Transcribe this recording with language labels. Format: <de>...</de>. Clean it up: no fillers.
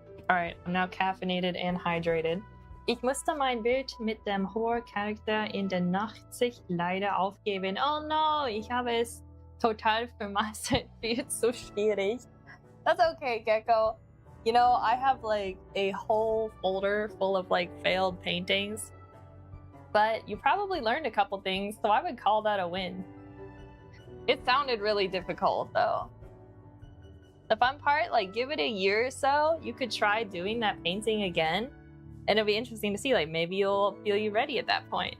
<en>Alright, I'm now caffeinated and hydrated.</en> <de>Ich musste mein Bild mit dem Horror-Charakter in der Nachtsicht leider aufgeben. Oh no, ich habe es total vermasselt. Viel zu schwierig.</de> <en>That's okay, Gecko. You know, I have like a whole folder full of like failed paintings. But you probably learned a couple things, so I would call that a win. It sounded really difficult though. The fun part, like give it a year or so, you could try doing that painting again, and it'll be interesting to see, like maybe you'll feel you ready at that point.</en>